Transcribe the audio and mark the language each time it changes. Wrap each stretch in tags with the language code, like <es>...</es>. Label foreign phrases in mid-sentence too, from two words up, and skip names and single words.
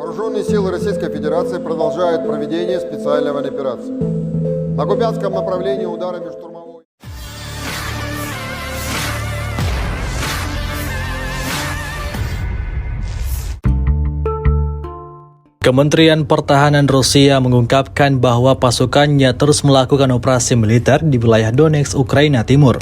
<ru>Вооруженные силы Российской Федерации продолжают проведение специальной военной операции. На Купянском направлении ударами штурмовой.</ru> <id>Kementerian Pertahanan Rusia mengungkapkan bahwa pasukannya terus melakukan operasi militer di wilayah Donetsk, Ukraina Timur.</id>